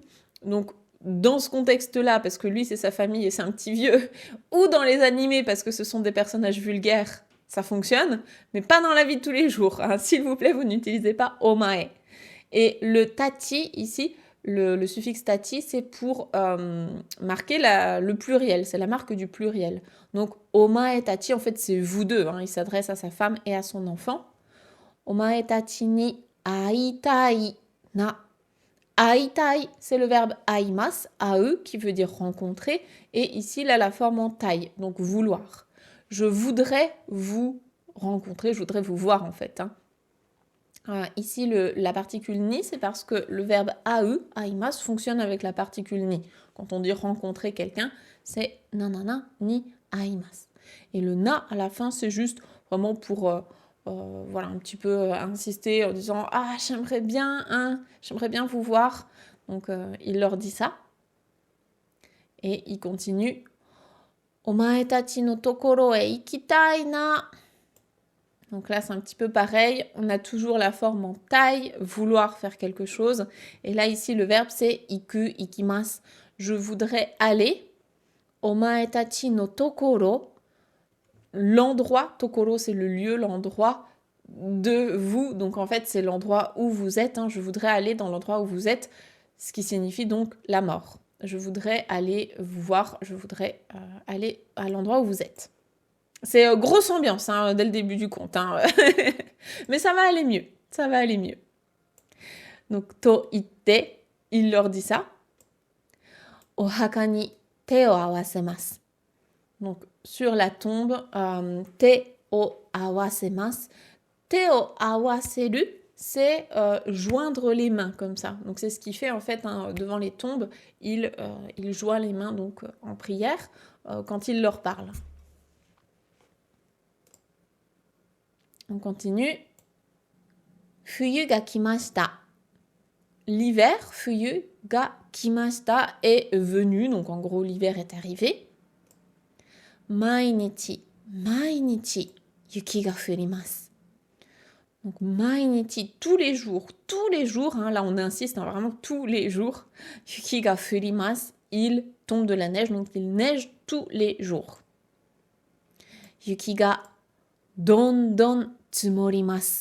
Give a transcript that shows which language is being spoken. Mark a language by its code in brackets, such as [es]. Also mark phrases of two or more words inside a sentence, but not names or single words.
[fr] Donc, dans ce contexte-là, parce que lui, c'est sa famille et c'est un petit vieux, ou dans les animés, parce que ce sont des personnages vulgaires, ça fonctionne, mais pas dans la vie de tous les jours. Hein. S'il vous plaît, vous n'utilisez pas omae. Et le tachi, ici, le suffixe tachi, c'est pour marquer le pluriel, c'est la marque du pluriel. Donc, [ja] お前たち, [fr] en fait, c'est vous deux. Hein. Il s'adresse à sa femme et à son enfant. [ja] お前たちに会いたいな. [fr] Aitai, c'est le verbe [ja] 会います、会え, [fr] qui veut dire rencontrer, et ici, il a la forme en tai, donc vouloir. Je voudrais vous rencontrer, je voudrais vous voir en fait. Hein. Ici, la particule ni, c'est parce que le verbe [ja] 会え、会います, [fr] fonctionne avec la particule ni. Quand on dit rencontrer quelqu'un, c'est [ja] ナナナに会います. [fr] Et le na à la fin, c'est juste vraiment pour voilà, un petit peu insister en disant « Ah, j'aimerais bien vous voir ». Donc, il leur dit ça. Et il continue « [ja] お前たちの所へ行きたいな ». [fr] Donc là, c'est un petit peu pareil. On a toujours la forme en tai, vouloir faire quelque chose. Et là, ici, le verbe, c'est [ja] 行く、行きます. [fr] Je voudrais aller. [ja] お前たちの所. [fr] L'endroit, tokoro, c'est le lieu, l'endroit de vous. Donc, en fait, c'est l'endroit où vous êtes. Hein. Je voudrais aller dans l'endroit où vous êtes, ce qui signifie donc la mort. Je voudrais aller vous voir. Je voudrais aller à l'endroit où vous êtes. C'est grosse ambiance hein, dès le début du conte. Hein. Mais ça va aller mieux. Ça va aller mieux. Donc, [ja] と言って, [fr] il leur dit ça. [ja] お墓に手を合わせます. [fr] Donc, sur la tombe, [ja] 手を合わせます. 手を合わせる, [fr] c'est joindre les mains, comme ça. Donc, c'est ce qu'il fait, en fait, hein, devant les tombes. Il joint les mains donc, en prière quand il leur parle. On continue. [ja] 冬が来ました. [fr] L'hiver, [ja] 冬が来ました, [fr] est venu. Donc, en gros, l'hiver est arrivé. [ja] 毎日、毎日、雪が降ります. [fr] Donc, mainichi, tous les jours, hein, là on insiste, hein, vraiment tous les jours, [ja] 雪が降ります, [fr] il tombe de la neige, donc il neige tous les jours. [ja] 雪がどんどん積もります.